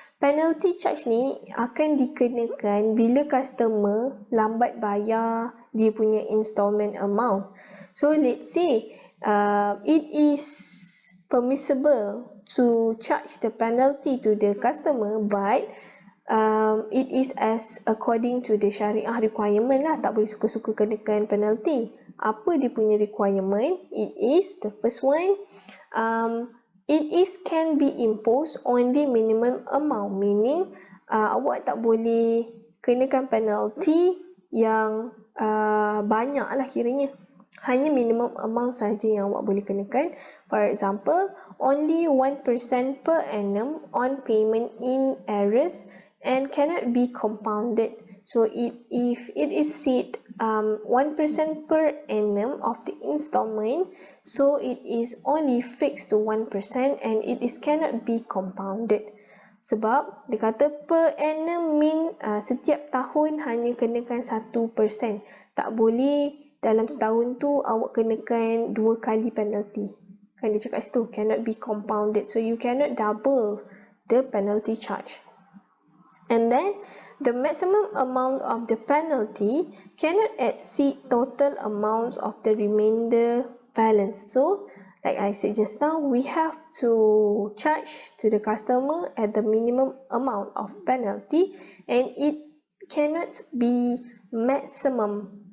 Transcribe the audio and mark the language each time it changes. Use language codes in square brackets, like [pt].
[ms] Penalty charge ni akan dikenakan bila customer lambat bayar dia punya installment amount. [en] So let's say it is permissible to charge the penalty to the customer, but it is as according to the syariah requirement lah. [ms] Tak boleh suka-suka kenakan penalty. Apa dia punya requirement? [en] It is the first one, it is can be imposed on the minimum amount, meaning [ms] awak tak boleh kenakan penalty yang banyak lah kiranya. Hanya minimum amount saja yang awak boleh kenakan. [en] For example, only 1% per annum on payment in arrears and cannot be compounded. So if it is said 1% per annum of the installment, so it is only fixed to 1% and it is cannot be compounded. [ms] Sebab dia kata per annum mean setiap tahun hanya kenakan 1%. Tak boleh dalam setahun tu awak kenakan 2 kali penalty. Kan dia cakap situ, [en] cannot be compounded. So you cannot double the penalty charge. And then the maximum amount of the penalty cannot exceed total amounts of the remainder balance. So like I said just now, we have to charge to the customer at the minimum amount of penalty, and it cannot be maximum.